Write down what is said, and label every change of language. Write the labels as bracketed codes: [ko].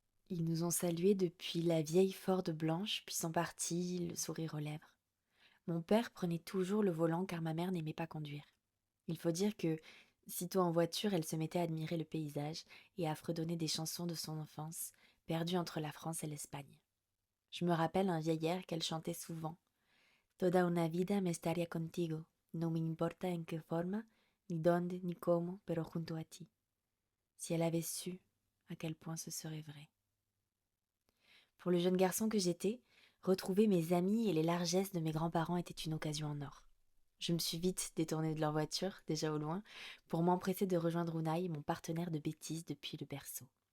[fr] Ils nous ont salués depuis la vieille Ford blanche, puis sont partis, le sourire aux lèvres. Mon père prenait toujours le volant car ma mère n'aimait pas conduire. Il faut dire que, sitôt en voiture, elle se mettait à admirer le paysage et à fredonner des chansons de son enfance, perdues entre la France et l'Espagne. Je me rappelle un vieil air qu'elle chantait souvent. [es] Toda una vida me estaría contigo, no me importa en qué forma, ni dónde, ni cómo, pero junto a ti. [fr] Si elle avait su à quel point ce serait vrai. Pour le jeune garçon que j'étais, retrouver mes amis et les largesses de mes grands-parents était une occasion en or. Je me suis vite détournée de leur voiture, déjà au loin, pour m'empresser de rejoindre Unai, mon partenaire de bêtises depuis le berceau.